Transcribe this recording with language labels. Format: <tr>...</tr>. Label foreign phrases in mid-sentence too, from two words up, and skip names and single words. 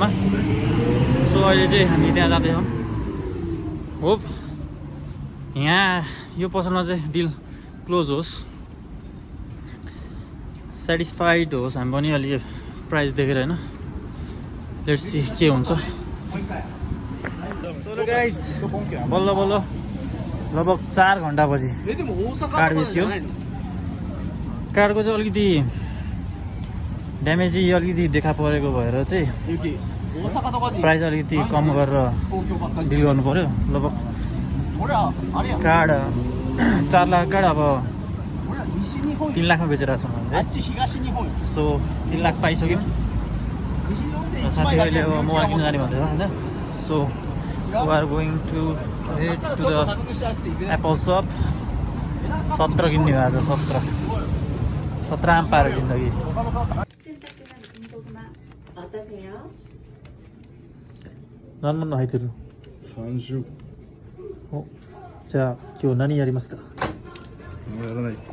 <ne>सो अहिले चाहिँ हामी त्यहाँ जाँदैछौँ। होप यहाँ यो पसलमा चाहिँ</ne> <en>deal close</en> <ne>होस्, सेटिस्फाइड होस् हामी पनि अलि प्राइस देखेर होइन।</ne> <en>let's see</en> <ne>के हुन्छ। बल्ल बल्ल लगभग 4 घन्टापछि</ne> <ja>でも大阪</ja> <ne>कार्ड</ne> <ja>とかじ</ja> <ne>बेच्यो।</ne> <ja>ゃないの。</ja> <ne>कार्डको चाहिँ अलिकति ड्यामेज अलिकति देखा परेको भएर चाहिँ</ne> <ja>雪。大阪とかで。</ja> <ne>प्राइस अलिकति कम गरेर</ne> <ja>東京ばっかり。</ja> <ne>डिल गर्नु पर्यो। लगभग</ne> <ja>俺らあれやん。</ja> <ne>कार्ड 4 लाख कार्ड अब</ne> <ja>俺ら西日本。</ja> <ne>3 लाखमा बेचेर छौँ</ne> <ja>あ</ja> <ne>हामीले।</ne> <ja>っち東日本。</ja> <ne>सो 3 लाख पाइसक्यौँ।</ne> <ja>西日本で</ja> <ne>र</ne> <ja>一枚だけ</ja> <ne>साथीहरूले अब मोबाइल किन्न जाने भन्दैछ होइन।</ne> <en>so we are going to head</en> <ja>ちょっ</ja> <en>टु</en> <ja>と</ja> <en>द</en> <ja>高くしてあっていくね。</ja> <ne>एप्पल सप। 17 किन्ने हो आज। 17 आम पाएर जिन्दगी।</ne> <ja>何の入ってる？ 30。お、じゃあ今日何やりますか？やらない。</ja>